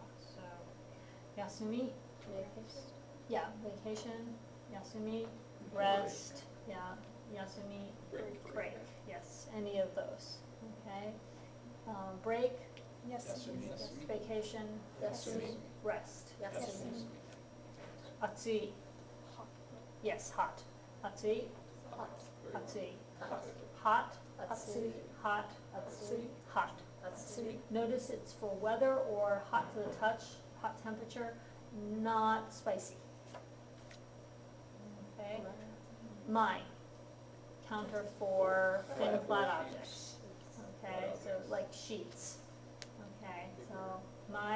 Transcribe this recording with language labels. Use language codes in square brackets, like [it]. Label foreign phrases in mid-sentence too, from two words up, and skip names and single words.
[en] So, yasumi, Vacation. yeah, vacation, yasumi, rest, yeah, yasumi, break, yes, any of those, okay? Break, Yasumi. vacation, Yasumi. rest. Yasumi. Atsui, yes, hot. Atsui, Hot. atsui. Hot. Hot, Atsui. hot, Atsui. hot. Atsui. Notice it's for weather or hot to the touch, hot temperature, not spicy. Okay? My, counter for thin flat objects. Okay, so like sheets. Okay, so my,